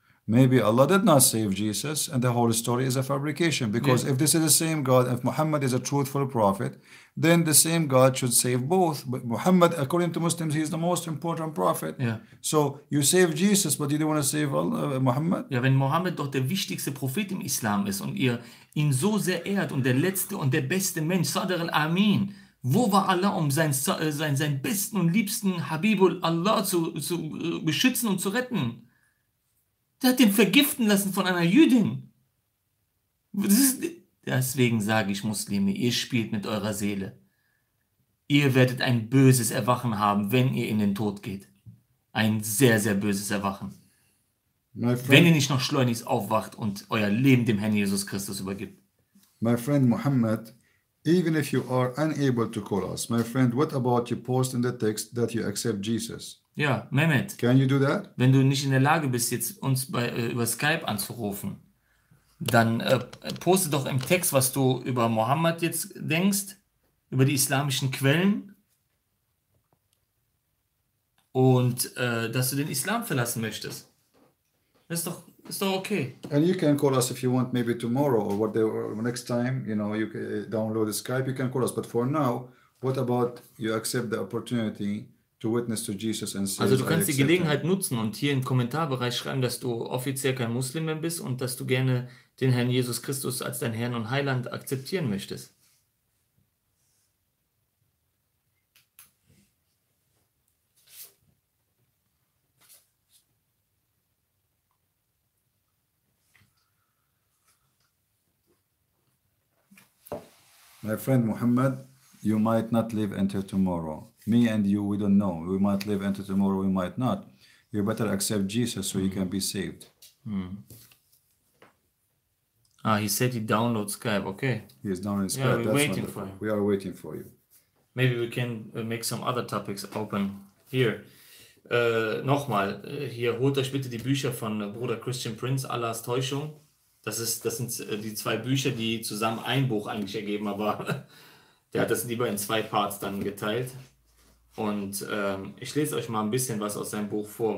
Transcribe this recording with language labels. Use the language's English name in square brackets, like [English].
[English] Maybe Allah did not save Jesus and the whole story is a fabrication. Because if this is the same God, if Muhammad is a truthful prophet, then the same God should save both. But Muhammad, according to Muslims, he is the most important prophet. [German] Ja. [English] So you save Jesus, but you don't want to save Muhammad? [German] Ja, wenn Mohammed doch der wichtigste Prophet im Islam ist und ihr ihn so sehr ehrt und der letzte und der beste Mensch, Sadr al-Amin, wo war Allah, um seinen besten und liebsten Habibul Allah zu beschützen und zu retten? Der hat den vergiften lassen von einer Jüdin. Das Deswegen sage ich, Muslime, ihr spielt mit eurer Seele. Ihr werdet ein böses Erwachen haben, wenn ihr in den Tod geht. Ein sehr, sehr böses Erwachen. Wenn ihr nicht noch schleunigst aufwacht und euer Leben dem Herrn Jesus Christus übergibt. [English] My friend Muhammad, even if you are unable to call us, my friend, what about you post in the text that you accept Jesus? [German] Ja, Mehmet, [English] Can you do that? [German] wenn du nicht in der Lage bist, jetzt uns über Skype anzurufen, dann poste doch im Text, was du über Mohammed jetzt denkst, über die islamischen Quellen und dass du den Islam verlassen möchtest. Das ist doch okay. [English] And you can call us if you want, maybe tomorrow or next time, you know, you can download Skype, you can call us. But for now, what about you accept the opportunity to witness to Jesus and say, [German] Also du kannst die Gelegenheit nutzen und hier im Kommentarbereich schreiben, dass du offiziell kein Muslim mehr bist und dass du gerne den Herrn Jesus Christus als dein Herrn und Heiland akzeptieren möchtest. [English] My friend Muhammad, you might not live until tomorrow. Me and you, we don't know. We might live until tomorrow, we might not. You better accept Jesus so you can be saved. He said he downloads Skype, okay. He is down in Skype. Yeah, we're That's waiting wonderful. for him. We are waiting for you. Maybe we can make some other topics open here. [German] Nochmal, hier holt euch bitte die Bücher von Bruder Christian Prince, Allahs Täuschung. Das sind die zwei Bücher, die zusammen ein Buch eigentlich ergeben, aber der hat das lieber in zwei Parts dann geteilt. Und ich lese euch mal ein bisschen was aus seinem Buch vor.